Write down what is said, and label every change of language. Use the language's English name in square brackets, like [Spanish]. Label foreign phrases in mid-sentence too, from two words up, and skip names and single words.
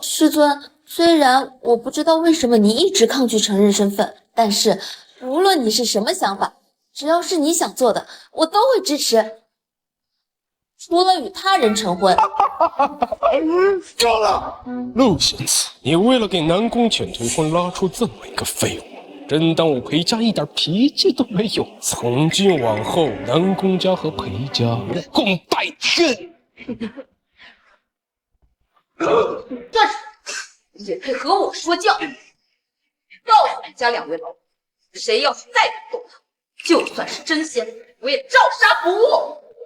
[Chinese] 師尊，雖然我不知道為什麼你一直抗拒承認身份，但是無論你是什麼想法，只要是你想做的，我都會支持。除了與他人成婚。夠了，陸仙子，你為了給南宮淺退婚，拉出這麼一個廢物，真當我裴家一點脾氣都沒有？從今往後，南宮家和裴家共戴天。段氏，也配和我說教？告訴你家2位老祖，誰要是再敢动他，就算是真仙，我也照杀不误。